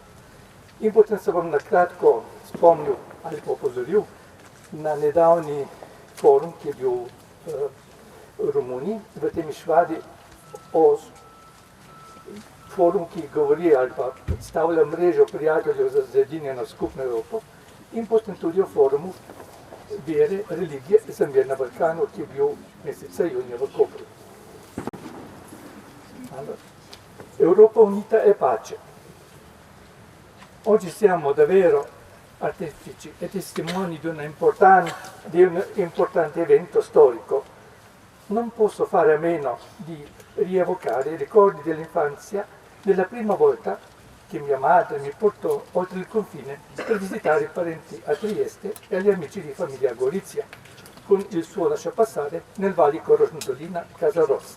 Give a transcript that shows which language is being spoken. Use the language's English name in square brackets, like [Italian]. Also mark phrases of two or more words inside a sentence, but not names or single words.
[Slovenian] In potem se bom na kratko spomnil ali pa opozoril na nedavni forum, ki je bil v Romuniji, v Temišvadi, o forum, ki govori ali pa predstavlja mrežo prijateljev za zedinjeno skupno Evropo, in potem tudi o forumu vere, religije za mir na Balkanu, ki je bil meseca junija v Kopru. [Italian] Allora, Europa unita è pace. Oggi siamo davvero artefici e testimoni di un importante evento storico. Non posso fare a meno di rievocare i ricordi dell'infanzia della prima volta che mia madre mi portò oltre il confine per visitare i parenti a Trieste e gli amici di famiglia a Gorizia, con il suo lasciapassare nel valico Rosnodolina Casa Rossa.